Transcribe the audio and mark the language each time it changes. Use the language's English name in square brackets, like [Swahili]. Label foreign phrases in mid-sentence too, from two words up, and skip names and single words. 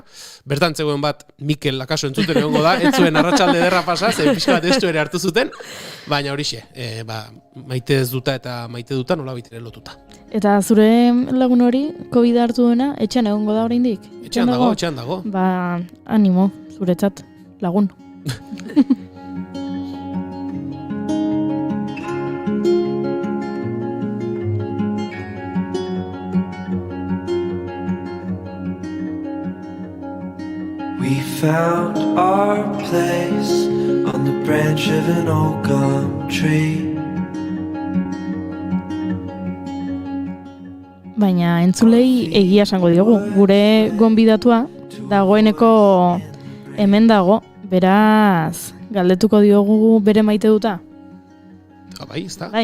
[Basque] Bertan zegoen bat, Mikel Lakaso entzuten egongo da, ez zuen arratsalde ederra pasa, ze pixka bat estu ere hartu zuten, baina horixe, maite ez duta eta maite duta nola baitire lotuta. Eta zure lagun hori, COVID hartu duena, etxean egongo da oraindik? Etxean dago. Animo, zuretzat, lagun. [English] We found our place on the branch of an old gum tree. [Basque] Baina entzulei egia esango diogu. Gure gonbidatua dagoeneko hemen dago, beraz galdetuko diogu bere maite duta. Bai, ez da.